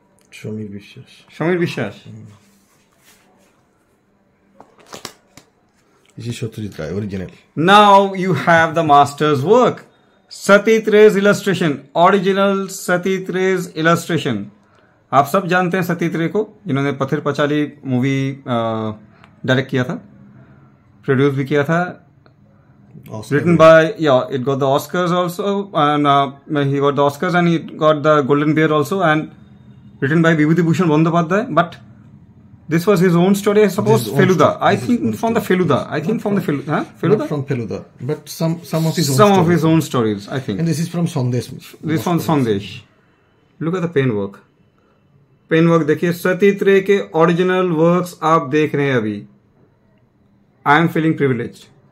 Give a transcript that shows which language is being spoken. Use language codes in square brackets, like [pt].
[en] Shamir Bishas. Shamir Bishas. This is Satyajit Ray, original. Now you have the master's work. Satyajit Ray's illustration. Original Satyajit Ray's illustration. [hi] आप सब जानते हैं सत्यजीत रे को, जिन्होंने पथिर पचाली movie direct किया था, प्रोड्यूस भी किया था. [en] Written by, it got the Oscars also, and he got the Oscars and he got the Golden Bear also, and written by Vibhuti Bhushan Bandyopadhyay. But this was his own story, I suppose. Feluda. I think from the Feluda. Feluda? Not from Feluda, but some of his own Some of his own stories, I think. And this is from Sandesh. This is from Sandesh. Look at the pen work. [hi] Pen work देखिए, सतीत रे के original works आप देख रहे हैं अभी. [en] I am feeling privileged.